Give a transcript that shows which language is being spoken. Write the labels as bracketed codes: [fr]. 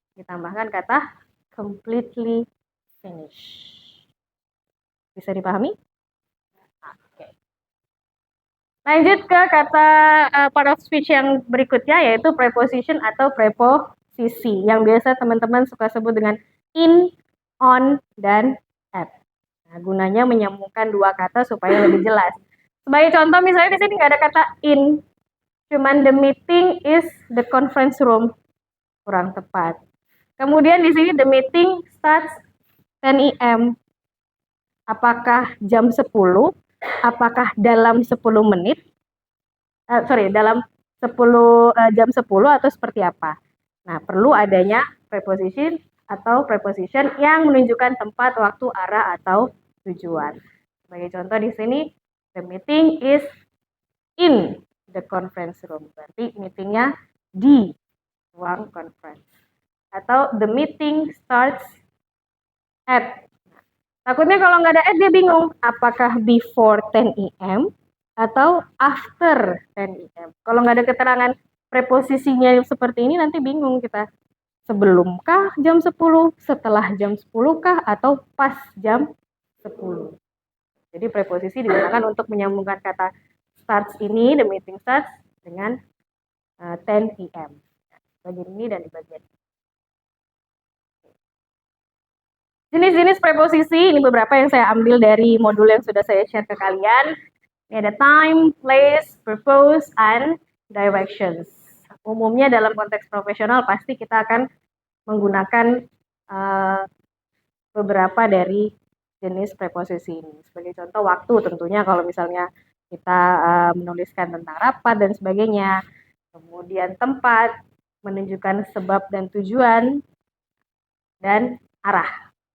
[id] Ditambahkan kata completely finished. Bisa dipahami? Oke. Lanjut ke kata part of speech yang berikutnya, yaitu preposition atau preposisi yang biasa teman-teman suka sebut dengan in, on, dan at. Nah, gunanya menyambungkan dua kata supaya lebih jelas. Sebagai contoh, misalnya di sini nggak ada kata in, cuman [en] the meeting is the conference room, [id] kurang tepat. Kemudian di sini [en] the meeting starts 10 a.m. [id] Apakah jam 10? Apakah dalam 10 menit? Dalam 10 jam 10 atau seperti apa? Nah, perlu adanya preposition atau preposition yang menunjukkan tempat, waktu, arah, atau tujuan. Sebagai contoh di sini, [en] the meeting is in the conference room. [id] Berarti meetingnya di ruang conference. Atau [en] the meeting starts at. [id] Takutnya kalau nggak ada at dia bingung. Apakah [en] before 10 a.m. [id] atau [en] after 10 a.m. [id] Kalau nggak ada keterangan preposisinya seperti ini nanti bingung kita. Sebelumkah jam 10, setelah jam 10 kah, atau pas jam 10. Jadi preposisi digunakan untuk menyambungkan kata starts ini, [en] the meeting starts, [id] dengan 10 p.m. Bagian ini dan di bagian ini. Jenis-jenis preposisi, ini beberapa yang saya ambil dari modul yang sudah saya share ke kalian. Ini ada [en] time, place, purpose, and directions. [id] Umumnya dalam konteks profesional pasti kita akan menggunakan beberapa dari jenis preposisi ini. Sebagai contoh waktu tentunya kalau misalnya kita menuliskan tentang rapat dan sebagainya. Kemudian tempat, menunjukkan sebab dan tujuan, dan arah.